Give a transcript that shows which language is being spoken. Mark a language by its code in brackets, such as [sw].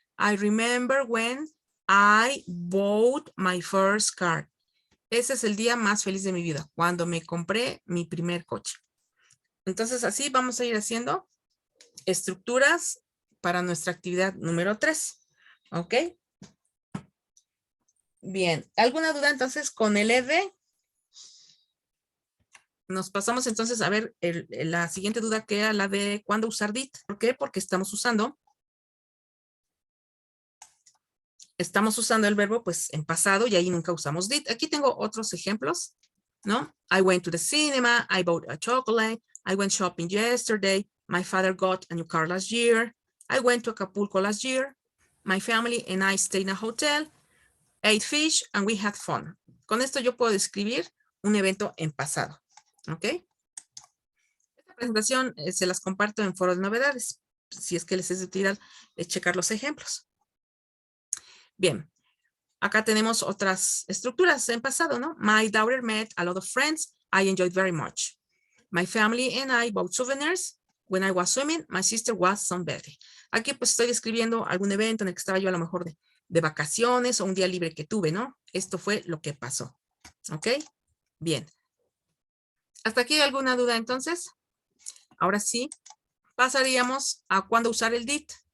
[en] I remember when I bought my first car. [es] Ese es el día más feliz de mi vida, cuando me compré mi primer coche. Entonces, así vamos a ir haciendo estructuras para nuestra actividad número 3. ¿Ok? Bien. ¿Alguna duda entonces con el ED? Nos pasamos entonces a ver la siguiente duda, que era la de cuándo usar did. ¿Por qué? Porque estamos usando el verbo pues en pasado y ahí nunca usamos did. Aquí tengo otros ejemplos, ¿no? [en] I went to the cinema, I bought a chocolate, I went shopping yesterday, my father got a new car last year, I went to Acapulco last year, my family and I stayed in a hotel, ate fish and we had fun. [es] Con esto yo puedo describir un evento en pasado, ¿ok? Esta presentación se las comparto en Foro de Novedades, si es que les es de utilidad checar los ejemplos. Bien, acá tenemos otras estructuras en pasado, ¿no? [en] My daughter met a lot of friends. I enjoyed very much. My family and I bought souvenirs. When I was swimming, my sister was sunbathing. [es] Aquí pues estoy describiendo algún evento en el que estaba yo a lo mejor de vacaciones o un día libre que tuve, ¿no? Esto fue lo que pasó. ¿Ok? Bien. ¿Hasta aquí hay alguna duda entonces? Ahora sí, pasaríamos a cuándo usar el did.